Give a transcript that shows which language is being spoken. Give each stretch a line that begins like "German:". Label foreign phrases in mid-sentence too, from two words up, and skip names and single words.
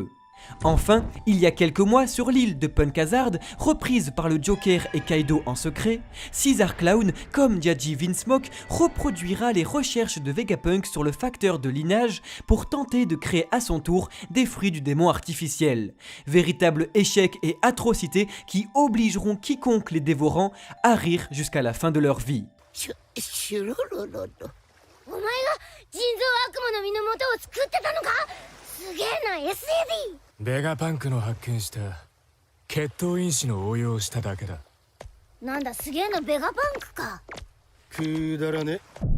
French: Enfin, il y a quelques mois sur l'île de Punk Hazard, reprise par le Joker et Kaido en secret, Caesar Clown, comme Yaji Vinsmoke, reproduira les recherches de Vegapunk sur le facteur de lignage pour tenter de créer à son tour des fruits du démon artificiel. Véritable échec et atrocité qui obligeront quiconque les dévorant à rire jusqu'à la fin de leur vie.
Japanese: お前が人造悪魔の身の元を作ってたのか。すげえな SAD。ベガパンクの発見した血統因子の応用をしただけだ。なんだすげえなベガパンクか。くだらね。